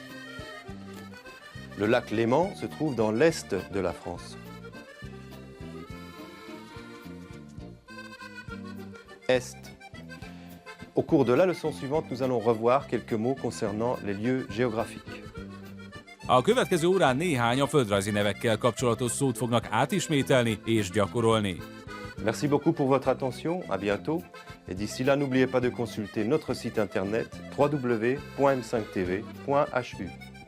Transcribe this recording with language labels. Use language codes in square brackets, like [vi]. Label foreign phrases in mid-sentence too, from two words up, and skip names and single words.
[fr] Le lac Léman se trouve dans l'est de la France. Est. Au cours de la leçon suivante, nous allons revoir quelques mots concernant les lieux géographiques. [hu] A következő órán néhány a földrajzi nevekkel kapcsolatos szót fognak átismételni és gyakorolni. [fr] Merci beaucoup pour votre attention, à bientôt. Et d'ici là, n'oubliez pas de consulter notre site internet www.m5tv.hu.